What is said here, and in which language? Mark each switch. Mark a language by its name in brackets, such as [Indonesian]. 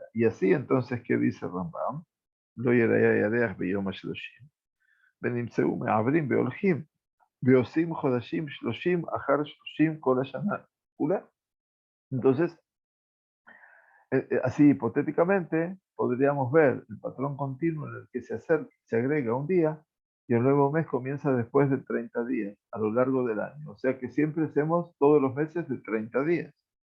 [Spanish] Y así entonces, ¿qué dice Rambam? [Hebrew] לא יראה הירח ביום ה-30, ונמצאו מעברים והולכים, ועושים חודשים 30 אחר 30 כל השנה כולה. [Spanish] Entonces, así hipotéticamente, podríamos ver el patrón continuo en el que se agrega un día y el nuevo mes comienza después de 30 días a lo largo del año. O sea que siempre hacemos todos los meses de 30 días.